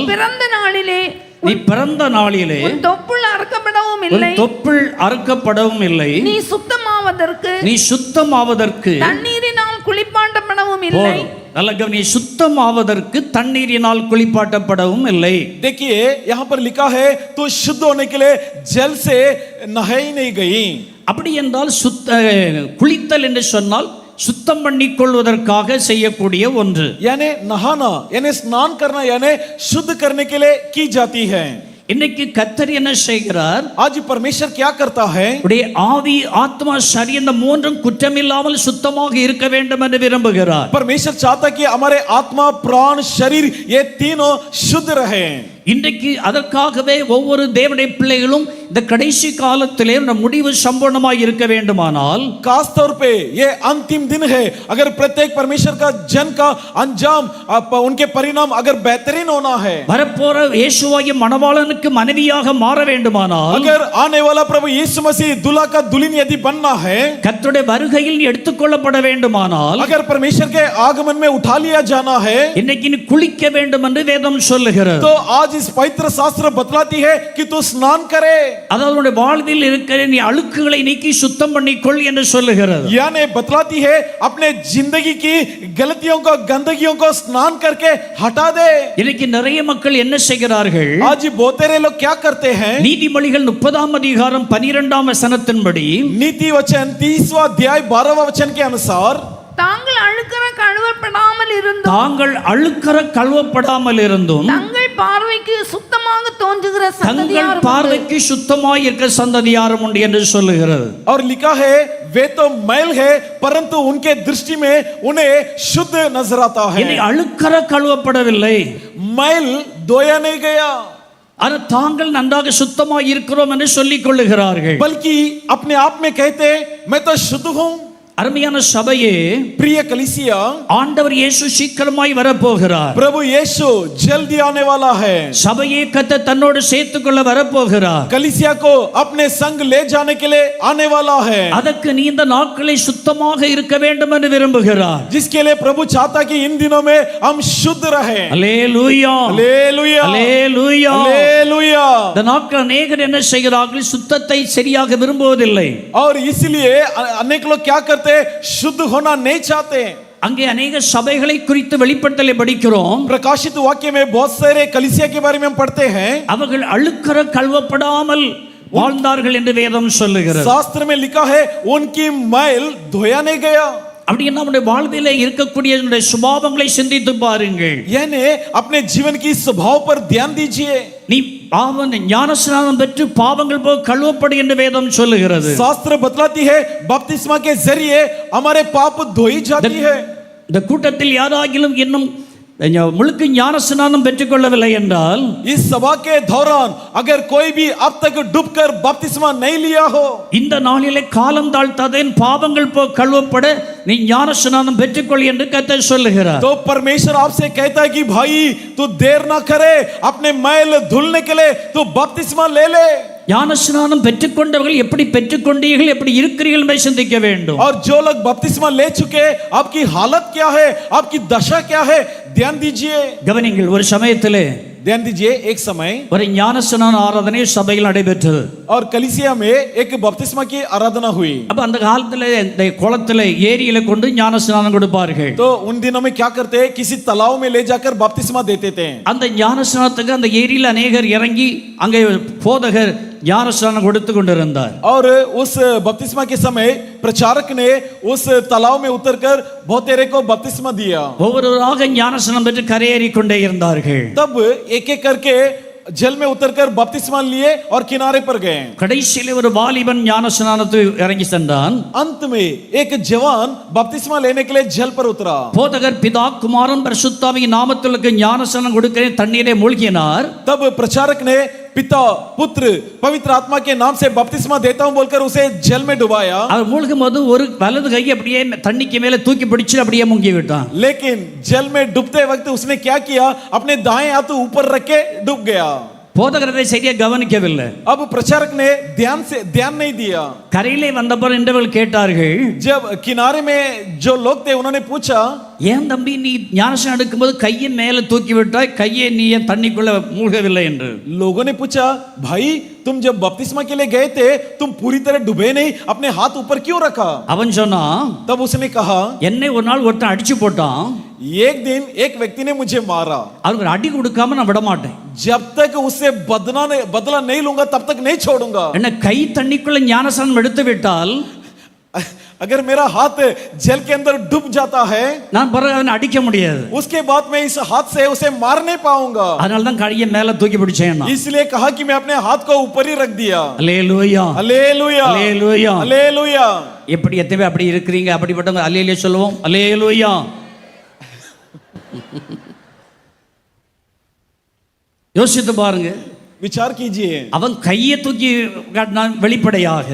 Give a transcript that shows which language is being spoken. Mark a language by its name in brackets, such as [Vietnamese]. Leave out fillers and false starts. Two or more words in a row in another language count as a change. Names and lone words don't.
[Tamil] நீ பிறந்த நாளிலே நீ பிறந்த நாளிலே உன் தொப்புள் அறுக்கப்படவும் உன் இல்லை, தொப்புள் அறுக்கப்படவும் இல்லை, நீ சுத்தமாவதற்கு நீ சுத்தமாவதற்கு தண்ணீரினால் குளிப்பாட்டப்படவும் இல்லை. நல்ல கவனி, சுத்தமாவதற்கு தண்ணீரினால் குளிப்பாட்டப்படவும் இல்லை. [Hindi] देखिए यहाँ पर लिखा है तो शुद्ध होने के लिए जल से नहाई नहीं गई. [Tamil] அப்படி என்றால் குளித்தல் என்று சொன்னால் சுத்தம் பண்ணிக்கொள்வதற்காக செய்யக்கூடிய ஒன்று. [Hindi] यानी नहाना यानी स्नान करना यानी शुद्ध करने के लिए की जाती है. [Tamil] இன்னைக்கு கர்த்தர் என்ன செய்கிறார்? [Hindi] आज परमेश्वर क्या करता है? [Tamil] உடைய ஆவி, ஆத்மா, சரீரம் இந்த மூன்றும் குற்றமில்லாமல் சுத்தமாக இருக்க வேண்டும் என்று விரும்புகிறார். [Hindi] परमेश्वर चाहता कि हमारे आत्मा, प्राण, शरीर ये तीनों शुद्ध रहे. [Tamil] இன்றைக்கு அதற்காகவே ஒவ்வொரு தேவனுடைய பிள்ளைகளும் இந்த கடைசி காலத்திலே முடிவு சம்பூர்ணமாய் இருக்க வேண்டுமானால், [Hindi] खास तौर पे ये अंतिम दिन है, अगर प्रत्येक परमेश्वर का जन का अंजाम उनके परिणाम अगर बेहतरीन होना है, [Tamil] வரப்போற இயேசுவாகிய மணவாளனுக்கு மனைவியாக மாற வேண்டுமானால், [Hindi] अगर आने वाला प्रभु यीशु मसीह दूल्हा का दुल्हन यदि बनना है, [Tamil] கர்த்தருடைய வருகையில் எடுத்துக்கொள்ளப்பட வேண்டுமானால், [Hindi] अगर परमेश्वर के आगमन में उठा लिया जाना है, [Tamil] இன்னைக்கு நீ குளிக்க வேண்டும் என்று வேதம் சொல்லுகிறது. [Hindi] तो आज इस पवित्र शास्त्र बतलाती है कि तू स्नान करे. [Tamil] அதாவது வாழ்வில் இருக்கிற நீ அழுக்குகளை நீக்கி சுத்தம் பண்ணிக்கொள் என்று சொல்லுகிறது. [Hindi] यानी बतलाती है अपने जिंदगी की गलतियों को, गंदगियों को स्नान करके हटा दे. [Tamil] இன்னைக்கு நிறைய மக்கள் என்ன செய்கிறார்கள்? [Hindi] आज बहुत सारे लोग क्या करते हैं? [Tamil] நீதிமொழிகள் 30ஆம் அதிகாரம் 12ஆம் வசனத்தின்படி, [Hindi] नीति वचन 30वां अध्याय 12वां वचन के अनुसार, [Tamil] தாங்கள் அழுக்கற கழுவப்படாமல் இருந்தும் தாங்கள் அழுக்கற கழுவப்படாமல் இருந்தும் தங்கள் பார்வைக்கு சுத்தமாக தோன்றுகிற தங்கள் சந்ததியாரும் உண்டு. பார்வைக்கு சுத்தமாய் இருக்கிற சந்ததியாரும் உண்டு என்று சொல்லுகிறது. [Hindi] और लिखा है वे तो मैल है परंतु उनके दृष्टि में उन्हें शुद्ध नजर आता है. [Tamil] இனி அழுக்கற கழுவப்படவில்லை, [Hindi] मैल धोया नहीं गया, [Tamil] ஆனால் தாங்கள் நன்றாக சுத்தமாய் இருக்கிறோம் என்று சொல்லிக் கொள்ளுகிறார்கள். [Hindi] बल्कि अपने आप में कहते मैं तो शुद्ध हूं. [Tamil] அருமையான சபையே, [Hindi] प्रिय कलीसिया, [Tamil] ஆண்டவர் இயேசு சீக்கிரமாய் வரப்போகிறார். [Hindi] प्रभु यीशु जल्दी आने वाला है. [Tamil] சபையை கர்த்தர் தன்னோடு சேர்த்துக்கொள்ள வரப்போகிறார். [Hindi] कलीसिया को अपने संग ले जाने के लिए आने वाला है, [Tamil] அதற்கு நீ இந்த நாட்களை சுத்தமாக இருக்க வேண்டும் என்று விரும்புகிறார். [Hindi] जिसके लिए प्रभु चाहता कि इन दिनों में हम शुद्ध रहें. [Tamil] அல்லேலூயா, [Hindi] हालेलुया, [Tamil] அல்லேலூயா. [Hindi] हालेलुया. [Tamil] இந்த நாட்கள் அநேகர் என்ன செய்கிறார்கள்? சுத்தத்தை சரியாக விரும்புவதில்லை. [Hindi] और इसलिए अनेक लोग क्या करते, शुद्ध होना नहीं चाहते. [Tamil] அங்கே அநேக சபைகளை குறித்து வெளிப்படுத்தலை படிக்கிறோம். [Hindi] प्रकाशित वाक्य में बहुत सारे कलीसिया के बारे में हम पढ़ते हैं. [Tamil] அவர்கள் அழுக்கற கழுவப்படாமல் வாழ்ந்தார்கள் என்று வேதம் சொல்லுகிறது. [Hindi] शास्त्र में लिखा है उनकी मैल धोया नहीं गया. [Tamil] அப்படியே நம்முடைய வாழ்விலே இருக்கக்கூடிய நம்முடைய சுபாவங்களை சிந்தித்து பாருங்கள். [Hindi] यानी अपने जीवन की स्वभाव पर ध्यान दीजिए. [Tamil] நீ பாவம் ஞானஸ்நானம் பெற்று பாவங்கள் போக கழுவப்படு என்று வேதம் சொல்லுகிறது. [Hindi] शास्त्र बतलाती है बपतिस्मा के जरिए हमारे पाप धोई जाती है. [Tamil] இந்த கூட்டத்தில் யாராகிலும் இன்னும் முழுக்க ஞானஸ்நானம் பெற்றுக்கொள்ளவில்லை என்றால், [Hindi] इस सभा के दौरान अगर कोई भी अब तक डूबकर बपतिस्मा नहीं लिया हो, [Tamil] இந்த நாளிலே காலம் தாழ்த்தாதேன் பாவங்கள் போக கழுவப்பட நீ ஞானஸ்நானம் பெற்றுக்கொள் என்று கர்த்தர் சொல்லுகிறார். [Hindi] तो परमेश्वर आपसे कहता है कि भाई तू देर ना करे, अपने मैल धुलने के लिए तू बपतिस्मा ले ले. [Tamil] ஞானஸ்நானம் பெற்றுக்கொண்டவர்கள் எப்படி பெற்றுக்கொண்டீர்கள், எப்படி இருக்கிறீர்கள் என்பதை சிந்திக்க வேண்டும். [Hindi] और जो लोग बपतिस्मा ले चुके आपकी हालत क्या है, आपकी दशा क्या है, ध्यान दीजिए. [Tamil] கவனிங்கள், ஒரு சமயத்திலே [Hindi] ध्यान दीजिए. एक समय [Tamil] ஒரு ஞானஸ்நான ஆராதனை சபையில் நடைபெற்றது. [Hindi] और कलीसिया में एक बपतिस्मा की आराधना हुई. [Tamil] அப்ப அந்த காலத்துல இந்த குளத்துல ஏரியில கொண்டு ஞானஸ்நானம் கொடுப்பார்கள். [Hindi] तो उन दिनों में क्या करते हैं, किसी तालाब में ले जाकर बपतिस्मा देते थे. [Tamil] அந்த ஞானஸ்நானத்துக்கு அந்த ஏரியில अनेகர் இறங்கி அங்கே போதகர் ஞானஸ்நானம் கொடுத்து கொண்டிருந்தார். [Hindi] और उस बपतिस्मा के समय प्रचारक ने उस तालाब में उतरकर बहुत तेरे को बपतिस्मा दिया. [Tamil] ஒவ்வொருவராக ஞானஸ்நானம் பெற்று கரையேறி கொண்டே இருந்தார்கள். [Hindi] तब एक एक करके जल में उतरकर बपतिस्मा लिए और किनारे पर गए. [Tamil] கடைசியிலே ஒரு வாலிபன் ஞானஸ்நானத்தை இறங்கி சென்றான். [Hindi] अंत में एक जवान बपतिस्मा लेने के लिए जल पर उतरा. [Tamil] போதகர் பிதா குமாரன் பரிசுத்தாவியின் நாமத்திற்கு ஞானஸ்நானம் கொடுக்கிறேன் தண்ணீரை மூழ்கினார். [Hindi] तब प्रचारक ने पिता, पुत्र, पवित्र आत्मा के नाम से बपतिस्मा देता हूं बोलकर उसे जल में डुबाया. [Tamil] அவர் மூழ்கும் போது ஒரு வலது கை அப்படியே தண்ணிக்கு மேலே தூக்கி பிடிச்சு அப்படியே முங்கி விட்டான். [Hindi] लेकिन जल में डूबते वक्त उसने क्या किया, अपने दाएं हाथ ऊपर रख के डूब गया. [Tamil] போதகர் அதை சரியா கவனிக்கவில்லை. [Hindi] अब प्रचारक ने ध्यान नहीं दिया. [Tamil] கரையிலே வந்தபோது இன்றவர்கள் கேட்டார்கள், [Hindi] जब किनारे में जो लोग थे उन्होंने पूछा, [Tamil] ஏன் தம்பி நீ ஞானஸ்நானம் எடுக்கும்போது கையை மேலே தூக்கி விட்டாய், கையை நீ ஏன் தண்ணிக்குள்ள மூழ்கவில்லை என்று. [Hindi] लोगों ने पूछा, भाई तुम जब बपतिस्मा के लिए गए थे तुम पूरी तरह डूबे नहीं, अपने हाथ ऊपर क्यों रखा? [Tamil] அவன் சொன்னான், [Hindi] तब उसने कहा, [Tamil] என்னை ஒரு நாள் ஒருத்தன் அடிச்சு போட்டான், [Hindi] एक दिन एक व्यक्ति ने मुझे मारा. [Tamil] அவருக்கு அடி கொடுக்காம நான் விட மாட்டேன். [Hindi] जब तक उससे बदला नहीं लूंगा तब तक नहीं छोड़ूंगा. [Tamil] என்ன கை தண்ணிக்குள்ள ஞானஸ்நானம் எடுத்து விட்டால் [Hindi] अगर मेरा हाथ जल के अंदर डूब जाता है, [Tamil] நான் பிறகு அவனை அடிக்க முடியாது. [Hindi] उसके बाद मैं इस हाथ से उसे मार नहीं पाऊंगा. [Tamil] அதனால தான் கையை மேல தூக்கி பிடிச்சேன் நான். [Hindi] इसलिए कहा कि मैं अपने हाथ को ऊपर ही रख दिया. [Tamil] அல்லேலூயா, [Hindi] हालेलुया, [Tamil] அல்லேலூயா. [Hindi] हालेलुया. [Tamil] எப்படி எத்தனை பேர் அப்படி இருக்கிறீங்க? அப்படிப்பட்டவங்க அல்லேலூயா சொல்லுவோம். அல்லேலூயா. யோசித்து பாருங்க. [Hindi] विचार कीजिए. [Tamil] அவன் கையை தூக்கி காட்டினான் வெளிப்படையாக.